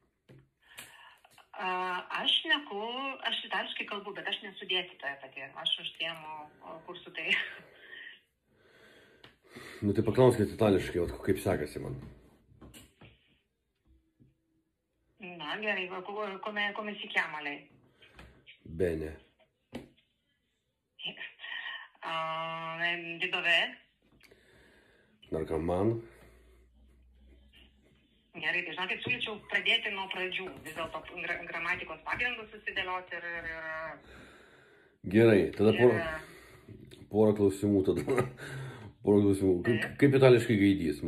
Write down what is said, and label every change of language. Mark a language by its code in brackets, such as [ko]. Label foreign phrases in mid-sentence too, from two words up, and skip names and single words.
[lt] Aš itališkai kalbu, bet aš nesu dėstytoja pati. Aš užsiemu kursų tai. Nu tai paklauskit itališkai, kaip sekasi man. Na, gerai, [it] come si chiama lei? Bene. Di dov'è? [lt] Narkoman. Gerai, tai žinokit, siūlyčiau pradėti nuo pradžių, vis dėlto gramatikos pagrindus susidėlioti ir... Gerai, tada porą klausimų tada. Porą klausimų. Kaip itališkai gaidys?